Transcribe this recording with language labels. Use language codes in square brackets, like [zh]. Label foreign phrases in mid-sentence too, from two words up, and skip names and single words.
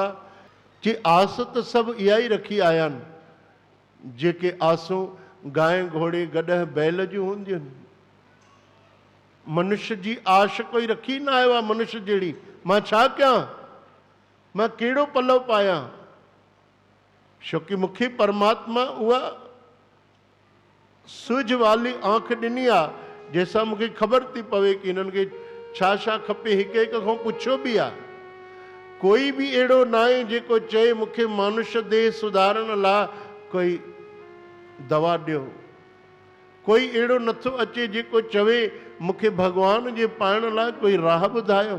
[sd] कि आस त सभु इहा ई रखी आया आहिनि, जेके आसूं गांइ घोड़े गॾह बैल जूं हूंदियूं आहिनि। मनुष्य जी आश कोई रखी न आयो आहे मनुष्य जहिड़ी। मां छा कयां? मां कहिड़ो पलव पायां? छोकी मूंखे परमात्मा उहा सुझ वाली आंख ॾिनी आहे, जंहिंसां मूंखे ख़बर थी पवे कि हिननि खे छा छा खपे। हिकु हिकु खां पुछियो बि आहे। कोई बि अहिड़ो न आहे जेको चए मूंखे मानुष्य देह सुधारण लाइ कोई दवा ॾियो। कोई अहिड़ो नथो अचे जेको चवे मूंखे भॻवान जे पाइण लाइ कोई राह ॿुधायो।